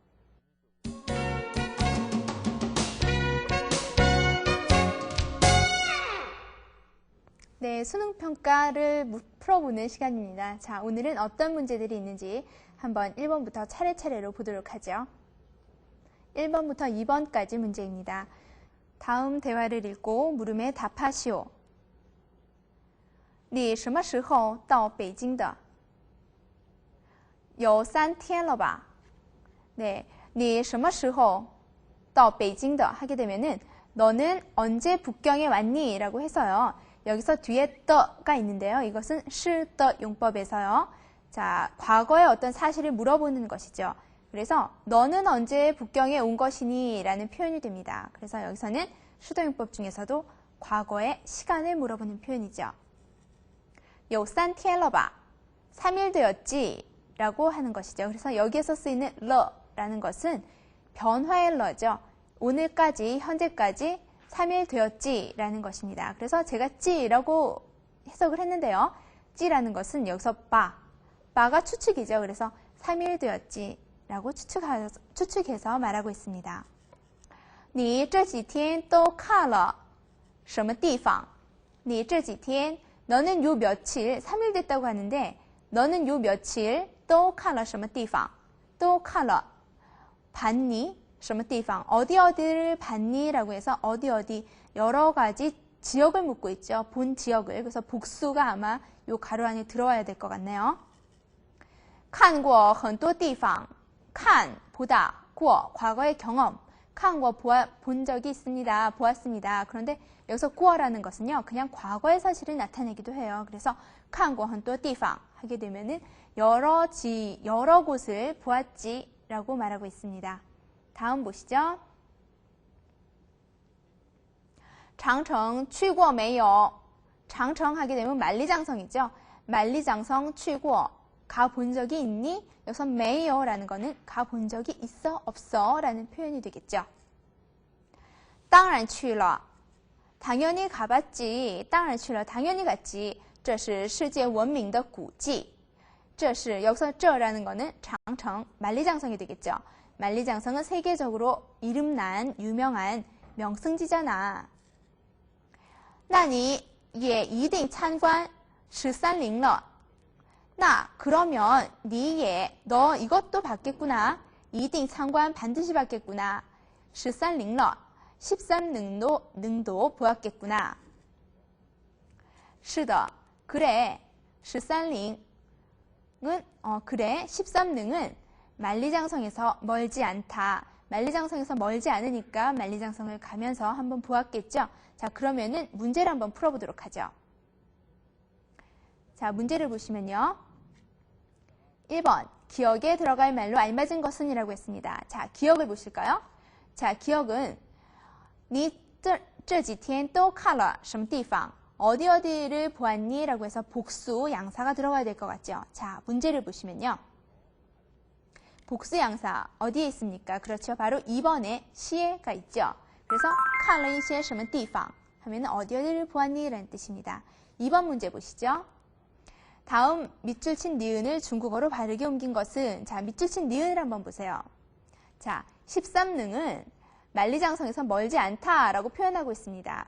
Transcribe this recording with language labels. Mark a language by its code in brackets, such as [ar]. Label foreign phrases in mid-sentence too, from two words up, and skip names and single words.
[ko] 네, 수능평가를 풀어보는 시간입니다. 자, 오늘은 어떤 문제들이 있는지 한번 1번부터 차례차례로 보도록 하죠. 1번부터 2번까지 문제입니다. 다음 대화를 읽고 물음에 답하시오. [zh] 你什么时候到北京的? 有3天了吧? [ko] 네, [zh] 你什么时候到北京的 [ko] 하게 되면은 너는 언제 북경에 왔니? 라고 해서요. 여기서 뒤에 더가 있는데요. 이것은 是的 용법에서요. 자, 과거의 어떤 사실을 물어보는 것이죠. 그래서 너는 언제 북경에 온 것이니? 라는 표현이 됩니다. 그래서 여기서는 是的 용법 중에서도 과거의 시간을 물어보는 표현이죠. [zh] 有3天了吧? [ko] 3일 되었지? 라고 하는 것이죠. 그래서 여기에서 쓰이는 러라는 것은 변화의 러죠. 오늘까지, 현재까지 3일 되었지 라는 것입니다. 그래서 제가 찌라고 해석을 했는데요. 찌라는 것은 여기서 바가 추측이죠. 그래서 3일 되었지 라고 추측해서 말하고 있습니다. [zh] 你这几天都看了什么地方? 你这几天 [ko] 너는 요 며칠 3일 됐다고 하는데 너는 요 며칠 [zh] 都看了什么地方? 都看了 [ko] 봤니? [zh] 什么地方? [ko] 어디를 봤니? 라고 해서 어디 여러 가지 지역을 묻고 있죠. 본 지역을. 그래서 복수가 아마 요 가로 안에 들어와야 될 것 같네요. [zh] 看过很多地方. 看, [ko] 보다, 过, 과거의 경험. 看过, 본 적이 있습니다. 보았습니다. 그런데 여기서 过라는 것은요. 그냥 과거의 사실을 나타내기도 해요. 그래서 [zh] 看过很多地方 [ko] 하게 되면은 여러 곳을 보았지 라고 말하고 있습니다. 다음 보시죠. [zh] 长城去过没有? [ko] 장청 하게 되면 만리장성이죠. 만리장성 去过 가본 적이 있니? 여기서 没有 라는 거는 가본 적이 있어? 없어? 라는 표현이 되겠죠. [zh] 当然去了 [ko] 당연히 가봤지. [zh] 当然去了 [ko] 당연히 갔지. [zh] 这是世界闻名的古迹. [ko] 这是 여기서 这라는 거는 장청, 만리장성이 되겠죠. 만리장성은 세계적으로 이름난 유명한 명승지잖아. [zh] 那你也一定参观13陵了. [ko] 나 그러면 너 이것도 봤겠구나. [zh] 一定参观 [ko] 반드시 봤겠구나. 13 陵了. 13능도 보았겠구나. 是的, 그래. 13陵은 그래. 13능은 만리장성에서 멀지 않다. 만리장성에서 멀지 않으니까 만리장성을 가면서 한번 보았겠죠. 자, 그러면은 문제를 한번 풀어보도록 하죠. 자, 문제를 보시면요. 1번, 기억에 들어갈 말로 알맞은 것은 이라고 했습니다. 자, 기억을 보실까요? 자, 기억은 [zh] 你这几天都看了什么地方? [ko] 어디를 보았니? 라고 해서 복수 양사가 들어가야 될 것 같죠. 자, 문제를 보시면요. 복수 양사 어디에 있습니까? 그렇죠. 바로 2번에 시에가 있죠. 그래서 [zh] 看了一些什么地方 [ko] 하면 어디를 보았니? 라는 뜻입니다. 2번 문제 보시죠. 다음 밑줄 친 니은을 중국어로 바르게 옮긴 것은 자, 밑줄 친 니은을 한번 보세요. 자, 13능은 만리장성에서 멀지 않다라고 표현하고 있습니다.